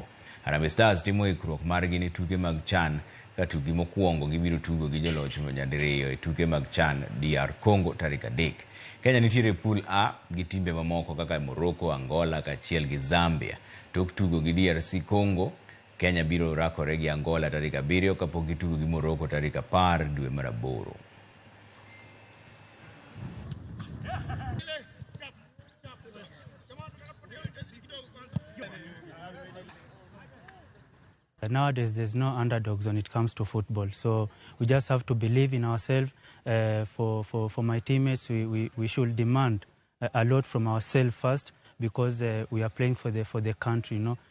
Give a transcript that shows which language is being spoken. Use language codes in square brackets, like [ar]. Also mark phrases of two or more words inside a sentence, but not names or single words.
[luo] Harambee Stars timo ikruok margi ne tuke mag CHAN ka tuke mokwongo gibiro tugo gi joloch nyadiriyo e tuke mag CHAN DR Congo tarik 3. Kenya nitiere pool A gi timbe mamoko kaka Morocco, Angola kaachiel gi Zambia. Tok tugo gi DRC Congo, Kenya biro rakore gi Angola tarik 7 kapok gitugo gi Morocco tarik 10 dwe mar 8. [en] Nowadays, there's no underdogs when it comes to football. So we just have to believe in ourselves. For my teammates, we should demand a lot from ourselves first, because we are playing for the country, you know.